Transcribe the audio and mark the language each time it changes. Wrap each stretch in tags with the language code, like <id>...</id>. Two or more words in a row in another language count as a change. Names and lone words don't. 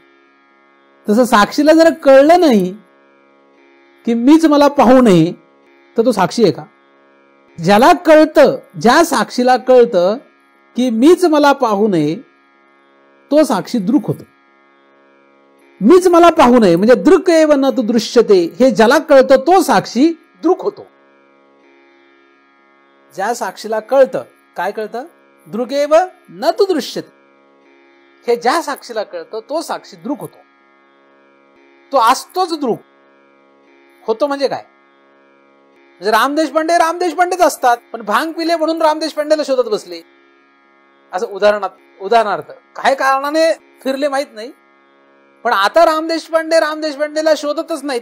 <mr>तसं साक्षीला जर कळलं नाही की मीच मला पाहू नये, तर तो साक्षी आहे का? ज्याला कळतं, ज्या साक्षीला कळतं की मीच मला पाहू नये, तो साक्षी दृक होतो. मीच मला पाहू नये म्हणजे</mr> <sa>दृक एव न तु दृश्यते,</sa> <mr>हे ज्याला कळतं तो साक्षी दृक होतो. ज्या साक्षीला कळतं, काय कळतं?</mr> <sa>दृक एव न तु दृश्यते,</sa> <mr>हे ज्या साक्षीला कळतं तो साक्षी दृक होतो. तो असतोच दृक होतो. म्हणजे काय? म्हणजे राम देशपांडेच असतात, पण भांग पिले म्हणून राम देशपांडेला शोधत बसले, असं उदाहरणार्थ काही कारणाने फिरले माहित नाही, पण आता राम देशपांडेला शोधतच नाहीत.</mr>